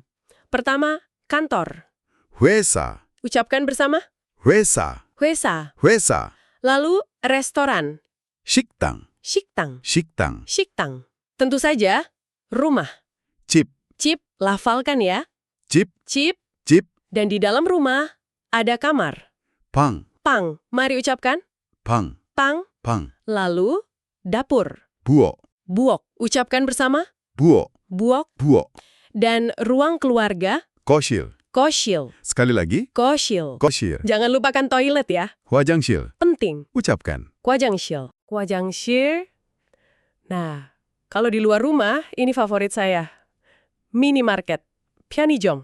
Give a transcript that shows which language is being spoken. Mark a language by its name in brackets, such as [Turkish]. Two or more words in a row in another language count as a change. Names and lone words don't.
[Indonesian] Pertama, kantor. 회사, Ucapkan bersama. 회사, 회사. 회사. Lalu, restoran. 식당, 식당. 식당. 식당. Tentu saja, rumah. 집, Cip, lafalkan ya. 집, Cip. 집. Dan di dalam rumah, ada kamar. 방, Pang. Mari ucapkan. 방, Pang. 방. Lalu, dapur. 부엌, Buok. Ucapkan bersama. 부엌, Buok. 부엌. Dan ruang keluarga, 거실. koshil. Sekali lagi, Koshil. 거실. Jangan lupakan toilet ya. 화장실. Penting. Ucapkan. Kwajangshil. Kwajangshir. Nah, kalau di luar rumah, ini favorit saya. Minimarket. 편의점.